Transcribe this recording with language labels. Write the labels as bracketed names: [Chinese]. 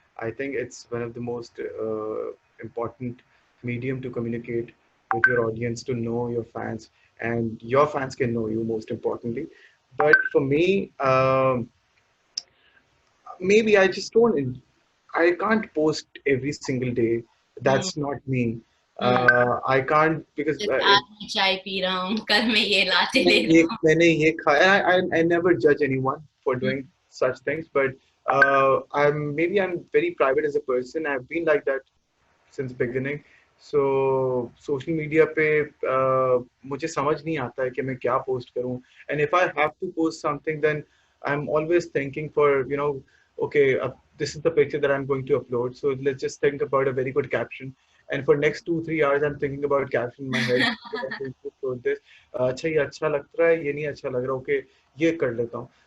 [English] I think it's one of the most important medium to communicate with your audience, to know your fans, and your fans can know you most importantly. But for me, maybe I just don't. I can't post every single day. Mm, That's not me. mm. I can't because [Hindi] Just आज मैं चाय P रहा हूँ, कल मैं ये लाते ले रहा मैंने ये खाया. [English] I never judge anyone for [Hindi] हूँ. [English] doing such things, but I'm very private as a person. I've been like that since beginning. So [Hindi] social media पे मुझे समझ नहीं आता है कि मैं क्या post करूं. [English] And if I have to post something, then I'm always thinking for, okay, this is the picture that I'm going to upload. So let's just think about a very good caption. And for next 2 3 hours, I'm thinking about caption in my head. Okay, I'm going to upload this. [Hindi] अच्छा ये अच्छा लग रहा है, ये नहीं अच्छा लग रहा. [English] Okay, [Hindi] ये कर लेता हूँ.